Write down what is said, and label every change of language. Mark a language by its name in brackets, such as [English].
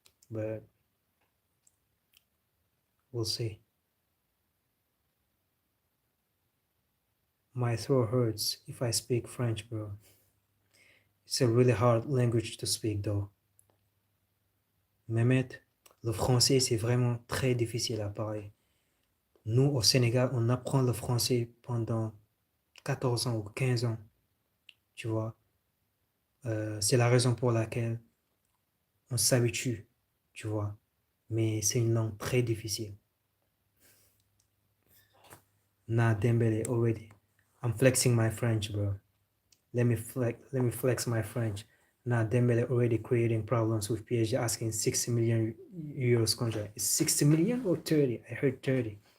[English] But we'll see. My throat hurts if I speak French, bro. It's a really hard language to speak, though. [French] Mehmet, le français, c'est vraiment très difficile à parler. Nous, au Sénégal, on apprend le français pendant 14 ans ou 15 ans, tu vois. C'est la raison pour laquelle on s'habitue, tu vois. Mais c'est une langue très difficile. [English] Nah, Dembele already. I'm flexing my French, bro. Let me flex my French. Nah, Dembele already creating problems with PSG asking 60 million euros contract. Is 60 million or 30? I heard 30.